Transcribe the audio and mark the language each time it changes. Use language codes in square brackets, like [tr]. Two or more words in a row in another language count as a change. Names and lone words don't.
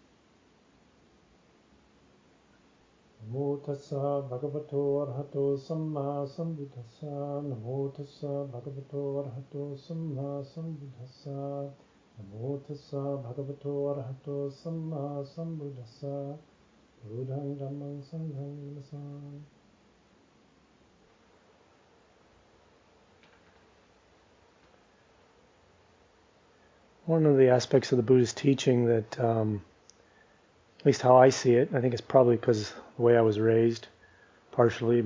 [pi] Namo tassa bhagavato arhato samma sambuddhassa. Namo tassa bhagavato arhato samma sambuddhassa. Namo tassa bhagavato arhato samma sambuddhassa. Buddhang dhammang sanghang namasami. [en] One of the aspects of the Buddhist teaching that, at least how I see it, I think it's probably because of the way I was raised, partially.